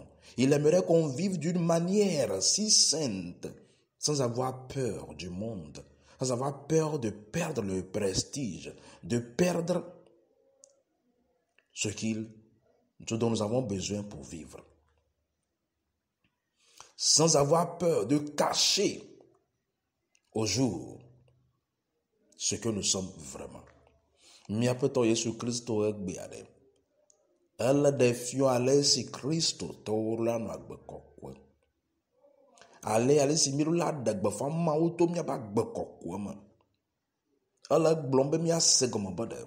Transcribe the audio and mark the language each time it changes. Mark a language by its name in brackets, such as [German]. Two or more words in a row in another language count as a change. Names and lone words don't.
[French] Il aimerait qu'on vive d'une manière si sainte, sans avoir peur du monde, sans avoir peur de perdre le prestige, de perdre ce dont nous avons besoin pour vivre. Sans avoir peur de cacher au jour ce que nous sommes vraiment. [Ewe] Miaƒetɔ Yesu Kristo egbe aɖe. Ele ɖe fiɔ ale si Kristo tɔwo la nɔ agbe kɔkɔe. Ale si míaɖo la ɖe gbeƒã Mawu to míaƒe agbe kɔkɔe me. Ele gblɔm be míase gɔme be ɖe.